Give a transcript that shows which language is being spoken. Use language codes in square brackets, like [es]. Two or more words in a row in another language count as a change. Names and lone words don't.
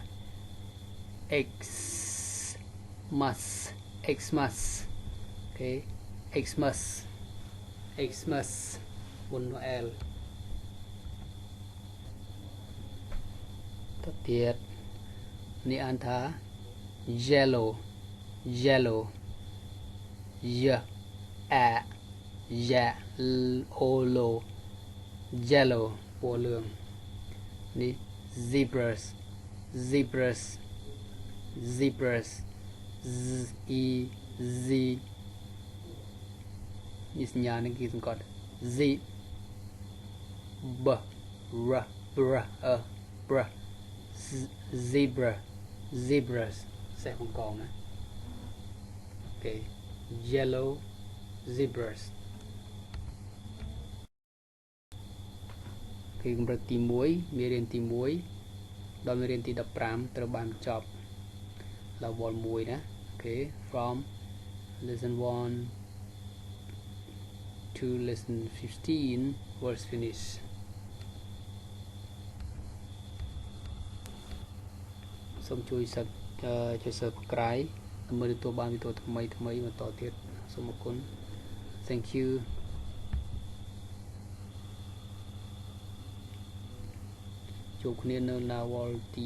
[en] Xmas Xmas okay Xmas Xmas មុន L [km] ទៅទៀតនេះអានថា [en] yellow yellow y a yellow yellow [km] ពណ៌លឿងនេះ [en] zebras zebras zebras z e z [km] នេះសញ្ញានេះគេសង្កត់ z [en] b r br br zebra zebras សេះបង្កងណា okay yellow zebras [km] គឺកម្រិតទី1មេរៀនទី1ដល់មេរៀនទី15ត្រូវបានបញ្ចប់ level 1ណា [en] okay from lesson 1 to lesson 15 was finished [km] សូមជួយ subscribe ដើម្បីទទួលបានវីដេអូថ្មីបន្តទៀតសូមអរគុណ [en] thank you [km] ជួបគ្នានៅ level ទី